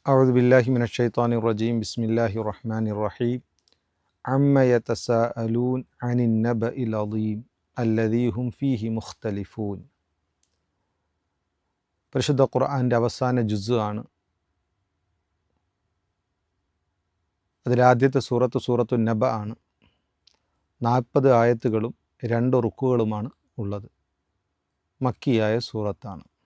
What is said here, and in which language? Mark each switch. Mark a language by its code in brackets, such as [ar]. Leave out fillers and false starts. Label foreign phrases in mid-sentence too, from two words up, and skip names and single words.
[ar] أعوذ بالله من الشيطان الرجيم بسم الله الرحمن الرحيم عما يتساءلون عن النبأ العظيم الذي هم فيه مختلفون. [ml] പരിശുദ്ധ ഖുർആൻ്റെ അവസാന ജുസ് ആണ്. അതിലാദ്യത്തെ സൂറത്തു നബ ആണ്. 40 ആയത്തുകളും 2 റുക്കുകളുമാണ് ഉള്ളത്. മക്കിയായ സൂറത്താണ്.